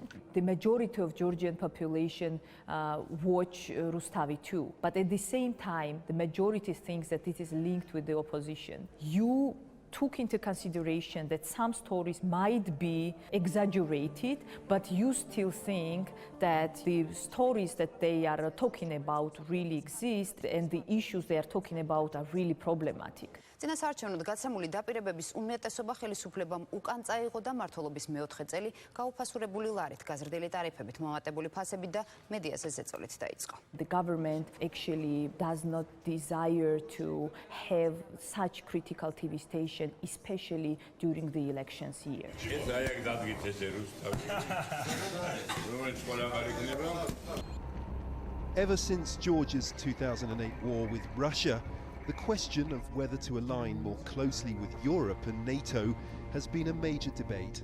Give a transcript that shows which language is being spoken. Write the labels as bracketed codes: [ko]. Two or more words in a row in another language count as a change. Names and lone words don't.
[en] The majority of Georgian population watch Rustavi 2, but at the same time, the majority thinks that it is linked with the opposition. You took into consideration that some stories might be exaggerated, but you still think that the stories that they are talking about really exist and the issues they are talking about are really problematic. [ka] წინასაარჩევნოდ გაცემული დაპირებების უმეტესობა ხელისუფლებამ უკან წაიღო და მმართველობის მეოთხე წელი გაუფასურებული ლარით, გაზრდილი ტარიფებით, მომატებული ფასებით და მედიაზე ზეწოლით დაიწყო. [en] The government actually does not desire to have such critical TV station, especially during the elections year. Ever since Georgia's 2008 war with Russia, the question of whether to align more closely with Europe and NATO has been a major debate.